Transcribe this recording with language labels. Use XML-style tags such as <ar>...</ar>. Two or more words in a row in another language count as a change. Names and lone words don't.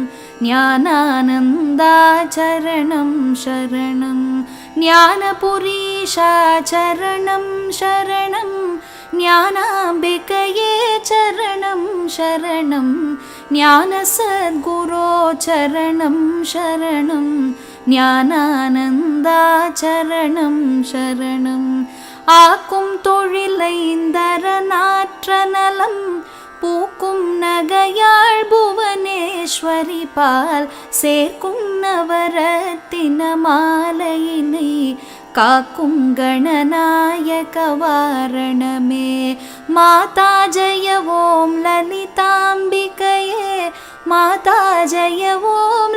<sa>ज्ञानानन्दाचरणं शरणं ज्ञानपुरीशाचरणं शरणं ज्ञानाम्बिकये चरणं शरणं ज्ञानसद्गुरो चरणं शरणम् ज्ञानानन्दाचरणं शरणम्</sa> <ta>ஆக்கும் தொழிலைந்தரநாற்ற நலம் பூக்கும் நகையாள் புவனேஸ்வரி பால் சேர்க்கும் நவரத்தின மாலையினை காக்கும் கணநாயக வாரணமே மாதா ஜெய ஓம் லலிதாம்பிகையே மாதா ஜெய ஓம்</ta>